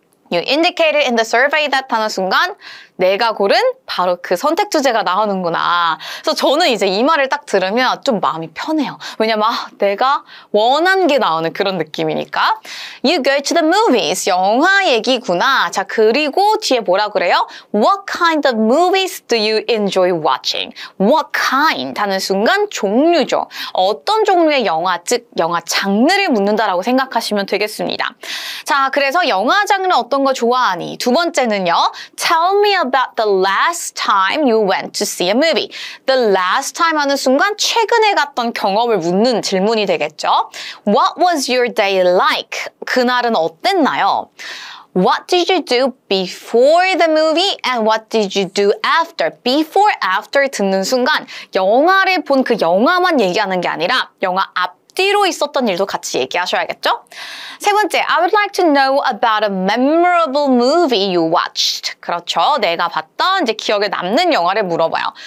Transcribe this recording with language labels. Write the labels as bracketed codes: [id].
[en] You indicated in the survey that [ko] 하는 순간 내가 고른 바로 그 선택 주제가 나오는구나. 그래서 저는 이제 이 말을 딱 들으면 좀 마음이 편해요. 왜냐면 내가 원한 게 나오는 그런 느낌이니까. [en] You go to the movies. [ko] 영화 얘기구나. 자, 그리고 뒤에 뭐라 그래요? [en] What kind of movies do you enjoy watching? [ko] What kind 하는 순간 종류죠. 어떤 종류의 영화, 즉 영화 장르를 묻는다라고 생각하시면 되겠습니다. 자, 그래서 영화 장르 어떤 거 좋아하니? 두 번째는요. [en] Tell me about the last time you went to see a movie. [ko] The last time 하는 순간 최근에 갔던 경험을 묻는 질문이 되겠죠. [en] What was your day like? [ko] 그날은 어땠나요? [en] What did you do before the movie and what did you do after? [ko] Before, after 듣는 순간 영화를 본 그 영화만 얘기하는 게 아니라 영화 앞뒤로 있었던 일도 같이 얘기하셔야겠죠? 세 번째, [en] I would like to know about a memorable movie you watched. [ko] 그렇죠. 내가 봤던 이제 기억에 남는 영화를 물어봐요.